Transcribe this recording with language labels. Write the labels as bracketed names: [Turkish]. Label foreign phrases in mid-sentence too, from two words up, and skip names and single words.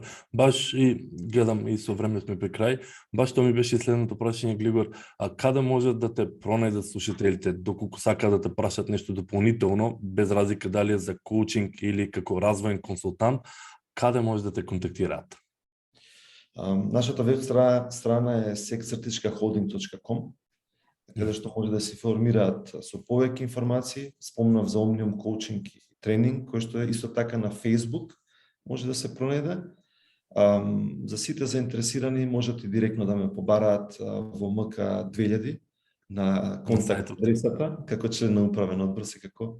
[Macedonian] Баш и гледам и со време сме при крај. Баш тоа ми беше следното прашање, Глигор. Каде можат да те пронајдат слушателите, доколку сакаат да те прашат нешто дополнително, без разлика дали е за коучинг или како развоен консултант, каде може да те контактираат? Нашата веб страна е sec-holding.com, каде што може да се информираат со повеќе информации. Спомнав за Omnium коучинг и тренинг, кој што е исто така на Facebook, може да се пронајде. За сите заинтересирани можат и директно да ме побараат во МК 2000 на контакт адресата, како член на управен одбор секако.